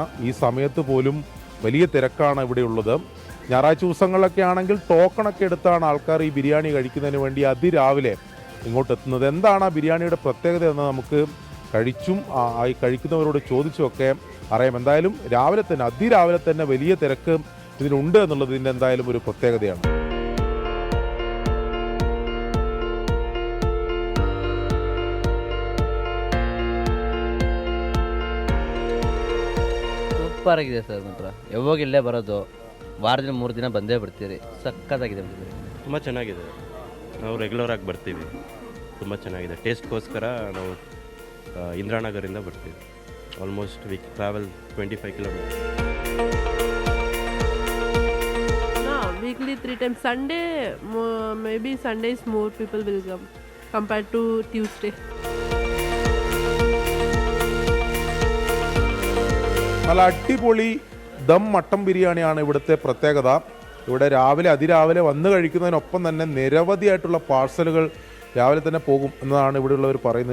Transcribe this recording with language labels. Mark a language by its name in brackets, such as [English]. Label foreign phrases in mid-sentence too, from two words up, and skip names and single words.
[Malayalam] ഈ സമയത്ത് പോലും വലിയ തിരക്കാണ് ഇവിടെ ഉള്ളത്. ഞായറാഴ്ച ദിവസങ്ങളിലൊക്കെ ആണെങ്കിൽ ടോക്കണൊക്കെ എടുത്താണ് ആൾക്കാർ ഈ ബിരിയാണി കഴിക്കുന്നതിന് വേണ്ടി അതിരാവിലെ ഇങ്ങോട്ട് എത്തുന്നത്. എന്താണ് ആ ബിരിയാണിയുടെ പ്രത്യേകത എന്ന് നമുക്ക് കഴിച്ചും ഈ കഴിക്കുന്നവരോട് ചോദിച്ചുമൊക്കെ അറിയാം. എന്തായാലും അതിരാവിലെ തന്നെ വലിയ തിരക്ക് ഇതിനുണ്ട് എന്നുള്ളത് ഇതിൻ്റെ എന്തായാലും ഒരു പ്രത്യേകതയാണ്. [Kannada] ಸೂಪರ್ ಆಗಿದೆ ಸರ್. ಮಾತ್ರ ಯಾವಾಗ ಇಲ್ಲೇ ಬರೋದು, ವಾರದಲ್ಲಿ 3 ದಿನ ಬಂದೇ ಬರ್ತೀರಿ. ಸಕ್ಕತ್ತಾಗಿದೆ. ತುಂಬ ಚೆನ್ನಾಗಿದೆ. ನಾವು ರೆಗ್ಯುಲರ್ ಆಗಿ ಬರ್ತೀವಿ. ತುಂಬ ಚೆನ್ನಾಗಿದೆ. ಟೇಸ್ಟ್ಗೋಸ್ಕರ ನಾವು ಇಂದಿರಾನಗರಿಂದ ಬರ್ತೀವಿ. [English] almost we travel 25 kilometers. Weekly 3 times. Sunday, maybe Sundays more people will come compared to Tuesday. [Malayalam] നല്ല അടിപൊളി ദം മട്ടൻ ബിരിയാണിയാണ് ഇവിടുത്തെ പ്രത്യേകത. ഇവിടെ അതിരാവിലെ വന്ന് കഴിക്കുന്നതിനൊപ്പം തന്നെ നിരവധിയായിട്ടുള്ള പാഴ്സലുകൾ രാവിലെ തന്നെ പോകും എന്നതാണ് ഇവിടെയുള്ളവർ പറയുന്നത്.